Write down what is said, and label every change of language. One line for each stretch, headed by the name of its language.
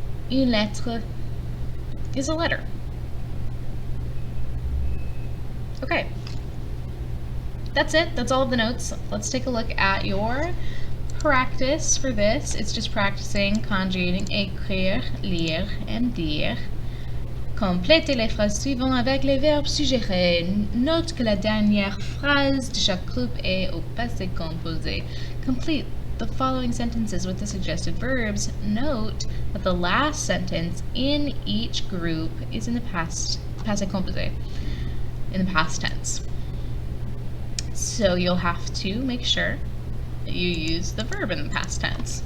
English: Une lettre is a letter. Okay. That's it. That's all of the notes. Let's take a look at your practice for this. It's just practicing conjugating écrire, lire, and dire.
French: Complétez les phrases suivantes avec les verbes suggérés. Note que la dernière phrase de chaque groupe est au passé composé.
English: Complete the following sentences with the suggested verbs. Note that the last sentence in each group is in the passé composé, in the past tense. So you'll have to make sure that you use the verb in the past tense.